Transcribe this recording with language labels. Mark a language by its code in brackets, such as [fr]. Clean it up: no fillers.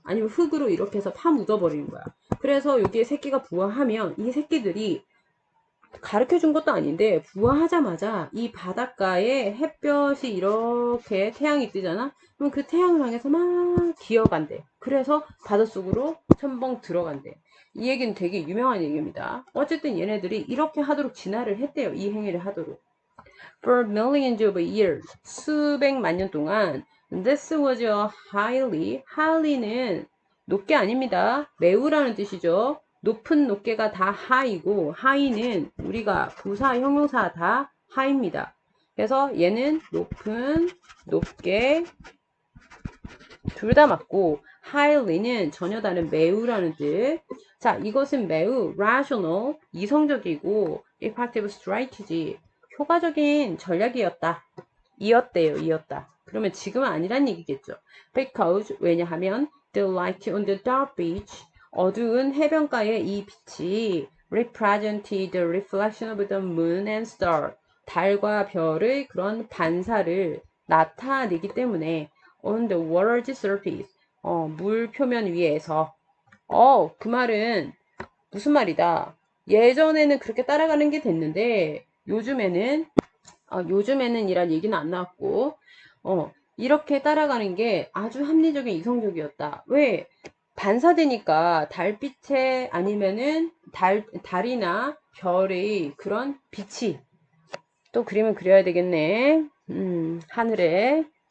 [ko] 아니면 흙으로 이렇게 해서 파 묻어버리는 거야. 그래서 여기에 새끼가 부화하면 이 새끼들이 가르쳐 준 것도 아닌데 부화하자마자 이 바닷가에 햇볕이 이렇게 태양이 뜨잖아. 그럼 그 태양을 향해서 막 기어간대. 그래서 바닷속으로 첨벙 들어간대. 이 얘기는 되게 유명한 얘기입니다. 어쨌든 얘네들이 이렇게 하도록 진화를 했대요. 이 행위를 하도록. [en] For millions of years, [ko] 수백만 년 동안 [en] this was a highly는 [ko] 높게 아닙니다. 매우라는 뜻이죠. 높은 높게가 다 high이고 high는 우리가 부사 형용사 다 high입니다. 그래서 얘는 높은 높게 둘 다 맞고 highly는 전혀 다른 매우라는 뜻. 자, 이것은 매우 rational, 이성적이고 [en] effective strategy, [ko] 효과적인 전략이었다. 이었다. 그러면 지금은 아니란 얘기겠죠. [en] Because, [ko] 왜냐하면 [en] the light on the dark beach, [ko] 어두운 해변가의 이 빛이 [en] represented the reflection of the moon and star, [ko] 달과 별의 그런 반사를 나타내기 때문에 [en] on the water's surface, [ko] 물 표면 위에서. 그 말은 무슨 말이다. 예전에는 그렇게 따라가는 게 됐는데 요즘에는 이란 얘기는 안 나왔고, 이렇게 따라가는 게 아주 합리적인 이성적이었다. 왜? 반사되니까 달빛에 아니면은 달이나 별의 그런 빛이 또 그림을 그려야 되겠네. 하늘에.